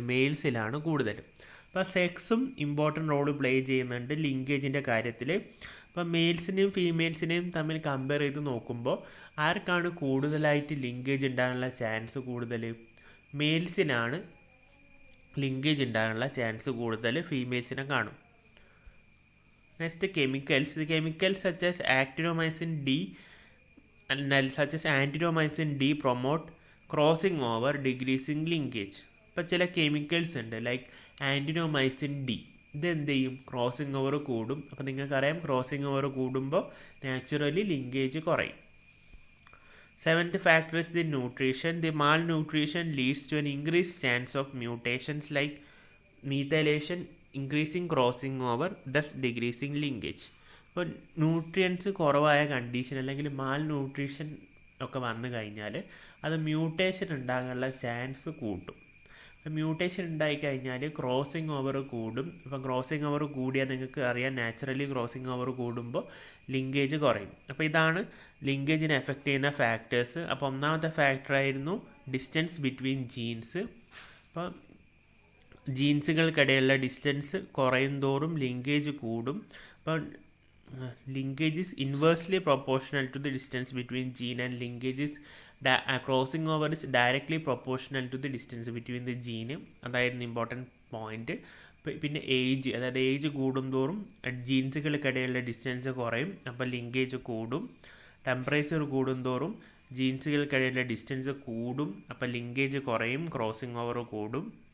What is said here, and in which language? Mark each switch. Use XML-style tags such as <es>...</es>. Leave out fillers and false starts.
<ml>മെയിൽസിലാണ് കൂടുതൽ. അപ്പോൾ സെക്സും important role play ചെയ്യുന്നുണ്ട് ലിങ്കേജിൻ്റെ കാര്യത്തിൽ. അപ്പോൾ മെയിൽസിനെയും ഫീമെയിൽസിനെയും തമ്മിൽ കമ്പയർ ചെയ്ത് നോക്കുമ്പോൾ ആർക്കാണ് കൂടുതലായിട്ട് ലിങ്കേജ് ഉണ്ടാകാനുള്ള ചാൻസ് കൂടുതൽ? മെയിൽസിനാണ് ലിങ്കേജ് ഉണ്ടാകാനുള്ള ചാൻസ് കൂടുതൽ, ഫീമെയിൽസിനെ കാണും.</ml> <en>Next chemicals. The chemicals such as actinomycin D such as antinomycin D promote crossing over, decreasing linkage.</en> <ml>ഇപ്പോൾ ചില കെമിക്കൽസ് ഉണ്ട്, ലൈക്ക് ആൻറ്റിനോമൈസിൻ ഡി. ഇതെന്ത് ചെയ്യും? ക്രോസിംഗ് ഓവർ കൂടും. അപ്പോൾ നിങ്ങൾക്കറിയാം, ക്രോസിംഗ് ഓവർ കൂടുമ്പോൾ നാച്ചുറലി ലിങ്കേജ് കുറയും.</ml> <en>Seventh factor is the nutrition. The malnutrition leads to an increase chance of mutations like methylation, increasing crossing over, thus decreasing linkage.</en> <ml>ഇപ്പോൾ nutrients കുറവായ condition അല്ലെങ്കിൽ മാൽ ന്യൂട്രീഷൻ ഒക്കെ വന്നു കഴിഞ്ഞാൽ അത് മ്യൂട്ടേഷൻ ഉണ്ടാകാനുള്ള ചാൻസ് കൂട്ടും. മ്യൂട്ടേഷൻ ഉണ്ടായിക്കഴിഞ്ഞാൽ ക്രോസിംഗ് ഓവർ കൂടും. അപ്പോൾ ക്രോസിംഗ് ഓവർ കൂടിയാൽ നിങ്ങൾക്ക് അറിയാം, നാച്ചുറലി ക്രോസിംഗ് ഓവർ കൂടുമ്പോൾ ലിങ്കേജ് കുറയും. അപ്പോൾ ഇതാണ് ലിങ്കേജിനെ എഫക്റ്റ് ചെയ്യുന്ന ഫാക്ടേഴ്സ്. അപ്പോൾ ഒന്നാമത്തെ ഫാക്ടറായിരുന്നു ഡിസ്റ്റൻസ് ബിറ്റ്വീൻ ജീൻസ്. അപ്പോൾ ജീൻസുകൾക്കിടയിലുള്ള ഡിസ്റ്റൻസ് കുറയും തോറും ലിങ്കേജ് കൂടും. അപ്പോൾ</ml> <en>linkage is inversely proportional to the distance between gene, and linkage is crossing over is directly proportional to the distance between the gene.</en> <ml>അതായിരുന്നു ഇമ്പോർട്ടൻറ്റ് പോയിന്റ്. പിന്നെ age, അതായത് age കൂടുന്തോറും ജീൻസുകൾക്കിടയിലുള്ള distance കുറയും, അപ്പോൾ ലിങ്കേജ് കൂടും. ടെമ്പറേച്ചർ കൂടുന്തോറും ജീൻസുകൾക്കിടയിലുള്ള ഡിസ്റ്റൻസ് കൂടും, അപ്പോൾ ലിങ്കേജ് കുറയും, ക്രോസിംഗ് ഓവർ കൂടും.</ml>